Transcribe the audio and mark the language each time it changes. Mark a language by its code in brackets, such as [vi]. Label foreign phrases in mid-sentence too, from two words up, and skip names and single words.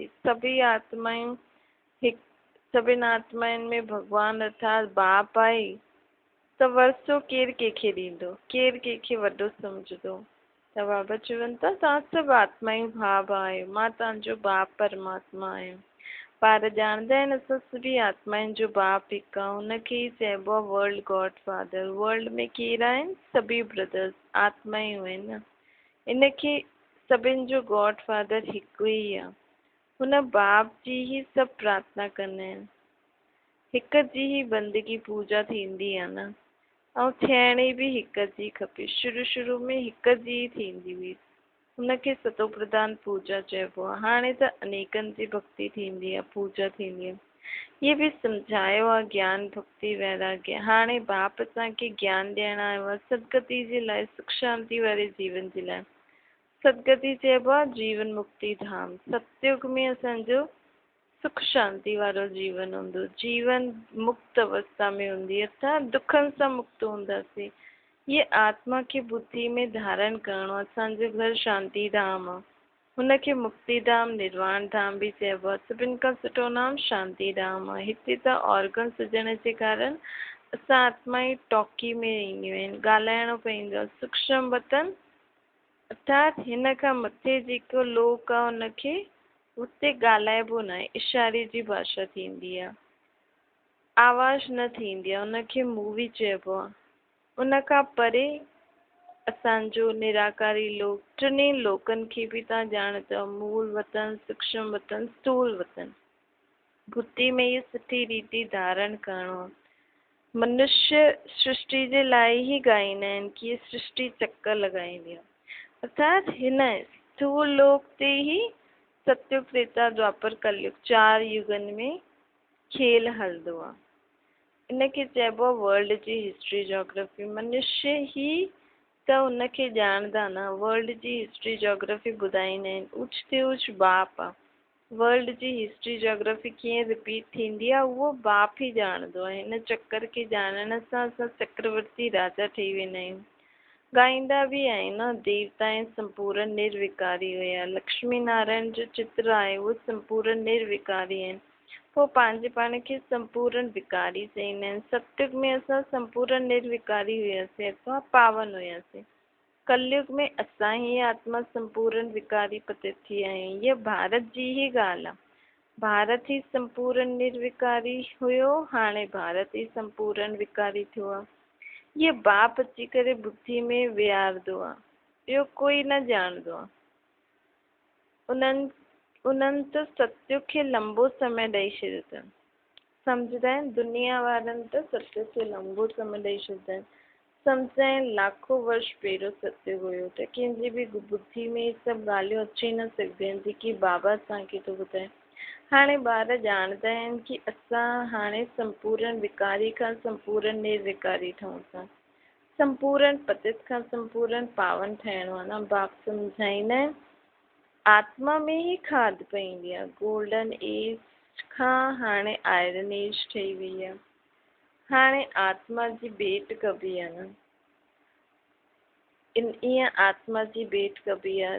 [sd] सभई आत्मायूं हिकु सभिनि आत्माउनि में भॻवानु अर्थात बाप आहे त वरसो केरु कंहिंखे ॾींदो? केरु कंहिंखे वॾो सम्झंदो? त बाबा चवनि था तव्हां सभु आत्मायूं भाउ आहियो। मां तव्हांजो बाप परमात्मा आहियां। ॿार ॼाणंदा आहिनि असां सभी आत्माउनि जो बाप हिकु आहे। हुनखे ई चइबो आहे [en] world God Father. [sd] वर्ल्ड में केरु आहिनि? सभी ब्रदर्स आत्मायूं आहिनि न। इनखे सभिनि जो [en] God Father [sd] हिकु ई आहे। हुन बाप जी ई सभु प्रार्थना कंदा आहिनि। हिक जी ई बंदगी पूजा थींदी आहे न। ऐं थियणी बि हिक जी खपे। शुरू में हिक जी थींदी हुई। हुनखे सतो प्रधान पूजा चइबो आहे। हाणे त अनेकनि जी भक्ति थींदी आहे, पूजा थींदी आहे। इहे बि सम्झायो आहे ज्ञान भक्ति वैराग्य। हाणे बाप असांखे ज्ञान ॾियण आयो आहे सदगति जे लाइ, सुख शांति वारे जीवन जे लाइ। सदगति चइबो आहे जीवन मुक्ति धाम। सतयुग में असांजो सुख शांति वारो जीवन हूंदो। जीवन मुक्त अवस्था में हूंदी अर्थात दुखनि सां मुक्त हूंदासीं। ये आत्मा खे बुद्धि में धारण करणो। असांजो घर शांति धाम आहे। हुनखे मुक्ति धाम निर्वाण धाम बि चइबो आहे। सभिनि खां सुठो नाम शांति धाम आहे। हिते त ऑर्गन हुजण जे कारण असां आत्माऊं टॉकी में ईंदियूं आहिनि। ॻाल्हाइणो पवंदो आहे। सूक्ष्म वतन अर्थात हिन खां मथे जेको लोक आहे हुनखे हुते ॻाल्हाइबो न आहे। इशारे जी भाषा थींदी आहे। आवाज़ न थींदी आहे। हुनखे मूवी चइबो आहे। उन खां परे असांजो निराकारी लोक। टिनी लोकनि खे बि तव्हां ॼाणंदव। मूल वतन, सूक्ष्म वतन, स्थूल वतन। बुद्धि में इहा सुठी रीति धारण करणो आहे। मनुष्य सृष्टि जे लाइ ई ॻाईंदा आहिनि कि हीअ सृष्टि चक्कर लॻाईंदी आहे। अर्थात हिन स्थूल लोक ते ई सतयुग त्रेता द्वापर कलयुग 4 युगनि में खेल हलंदो आहे। इनखे चइबो आहे वर्ल्ड जी [en] history geography. [sd] मनुष्य ई त उनखे ॼाणंदा न। वर्ल्ड जी [en] history geography [sd] ॿुधाईंदा आहिनि। ऊच ते ऊच बाप आहे। वर्ल्ड जी [en] history geography [sd] कीअं रिपीट थींदी आहे उहो बाप ई ॼाणंदो आहे। हिन चक्कर खे ॼाणण सां असां चक्रवर्ती राजा ठही वेंदा आहियूं। ॻाईंदा बि आहिनि न। देवता ऐं संपूर्ण निर्विकारी हुया। लक्ष्मी नारायण जो चित्र आहे उहो संपूर्ण निर्विकारी आहिनि। पोइ पंहिंजे पाण खे संपूर्ण विकारी चईंदा आहिनि। सतयुग में असां संपूर्ण निर्विकारी हुयासीं अथवा पावन हुयासीं। कलयुग में असां ई आत्मा संपूर्ण विकारी पतित थी आहियूं। हीअ भारत जी ई ॻाल्हि आहे। भारत ई संपूर्ण निर्विकारी हुयो। हाणे भारत ई संपूर्ण विकारी थियो आहे। ये बाप अची करे बुद्धि में विहारंदो आहे। ॿियो कोई न ॼाणंदो आहे। उन्हनि त सतयुग खे लंबो समय ॾेई छॾियो अथनि। सम्झंदा आहिनि। दुनिया वारनि त सतयुग खे लंबो समय ॾेई छॾियो अथनि। सम्झंदा आहिनि लाखों वर्ष पहिरियों सतयुग हुयो त कंहिंजी बि बुद्धि में इहे सभु ॻाल्हियूं अची न सघंदियूं आहिनि जेकी बाबा असांखे थो ॿुधाए। हाणे ॿार ॼाणंदा आहिनि कि असां हाणे संपूर्ण विकारी खां संपूर्ण निर्विकारी ठहूं था। संपूर्ण पतित खां संपूर्ण पावन ठहिणो आहे न। बाप सम्झाईंदा आहिनि आत्मा में ई खाद पवंदी आहे। [en] golden age [sd] खां हाणे [en] iron age [sd] ठही वई आहे। हाणे आत्मा जी भेंट कबी आहे न। ईअं आत्मा जी भेंट कबी आहे।